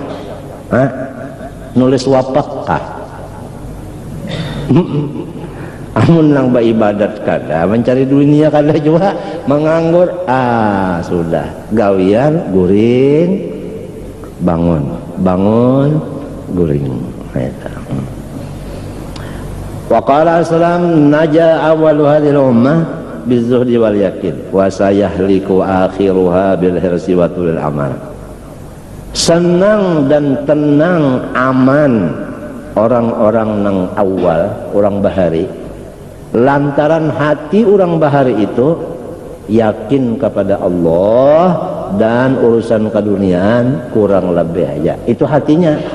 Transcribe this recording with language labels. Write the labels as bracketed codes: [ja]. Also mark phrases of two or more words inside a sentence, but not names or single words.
[bjn] Nulis wapak kah? Amun nang beribadat kada, mencari dunia kada juga menganggur. Sudah gawian guring bangun guring. [ar] وقال سلم نجا أول هذه الأمة بالزهد واليقين وسيهلك آخرها بالحرص وطول الأمل. [bjn] Senang dan tenang aman orang-orang nang awal, orang bahari, lantaran hati orang bahari itu yakin kepada Allah dan urusan keduniaan kurang lebih aja itu hatinya.